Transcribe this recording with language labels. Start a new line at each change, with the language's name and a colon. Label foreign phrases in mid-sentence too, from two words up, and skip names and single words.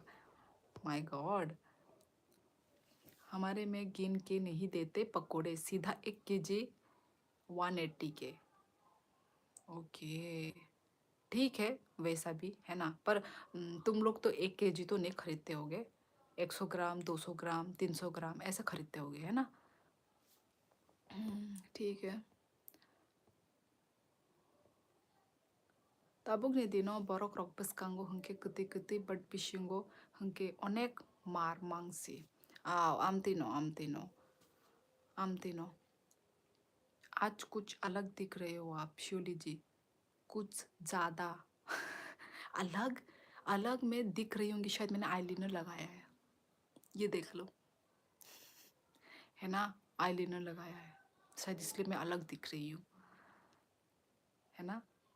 English: My God,
Hindi: हमारे में गिन के नहीं देते पकोड़े, सीधा 1 केजी 180 के। ओके, ठीक है, वैसा भी है ना। पर तुम लोग तो 1 केजी तो नहीं खरीदते होगे, 100 ग्राम, 200 ग्राम, 300 ग्राम ऐसा खरीदते होगे, है ना। ठीक है।
Kok Borok: Tabuk ni dino borok rok peskango hengke keti-keti bad pishingo hengke onek mar mangsi. Aw, amtino, amtino.
Hindi: आज कुछ अलग दिख रहे हो आप शिवली जी, कुछ ज़्यादा। अलग, अलग मैं दिख रही होंगी, शायद मैंने आईलाइनर लगाया है, ये देख लो, है ना। आईलाइनर लगाया है, शायद इसलिए मैं अलग दिख रही हूँ, है ना।